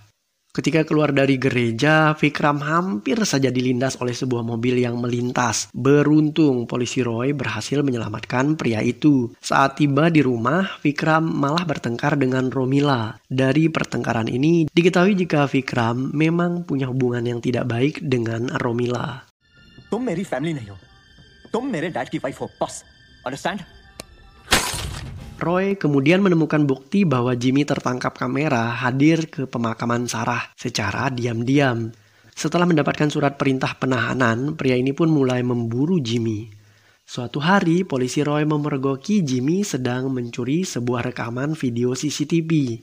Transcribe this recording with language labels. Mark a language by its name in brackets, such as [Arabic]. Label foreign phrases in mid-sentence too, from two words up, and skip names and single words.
[Indonesian] Ketika keluar dari gereja, Vikram hampir saja dilindas oleh sebuah mobil yang melintas. Beruntung polisi Roy berhasil menyelamatkan pria itu. Saat tiba di rumah, Vikram malah bertengkar dengan Romila. Dari pertengkaran ini, diketahui jika Vikram memang punya hubungan yang tidak baik dengan Romila. [Hindi] तुम मेरी फैमिली नहीं हो, तुम मेरे डैड की वाइफ हो, बस, [English] understand? [Indonesian] Roy kemudian menemukan bukti bahwa Jimmy tertangkap kamera hadir ke pemakaman Sarah secara diam-diam. Setelah mendapatkan surat perintah penahanan, pria ini pun mulai memburu Jimmy. Suatu hari, polisi Roy memergoki Jimmy sedang mencuri sebuah rekaman video CCTV.